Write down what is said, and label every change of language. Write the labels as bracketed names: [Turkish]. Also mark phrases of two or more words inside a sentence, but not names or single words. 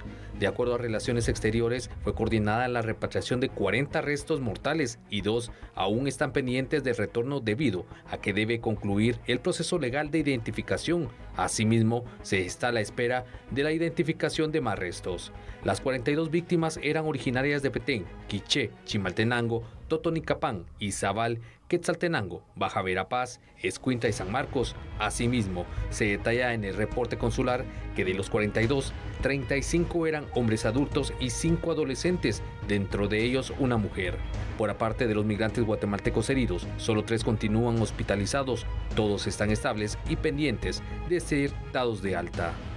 [Spanish] De acuerdo a Relaciones Exteriores, fue coordinada la repatriación de 40 restos mortales y 2 aún están pendientes de retorno debido a que debe concluir el proceso legal de identificación. Asimismo, se está a la espera de la identificación de más restos. Las 42 víctimas eran originarias de Petén, Quiché, Chimaltenango, Totonicapán, Izabal, Quetzaltenango, Baja Verapaz, Escuintla y San Marcos. Asimismo, se detalla en el reporte consular que de los 42, 35 eran hombres adultos y 5 adolescentes, dentro de ellos una mujer. Por aparte de los migrantes guatemaltecos heridos, solo 3 continúan hospitalizados. Todos están estables y pendientes de ser dados de alta.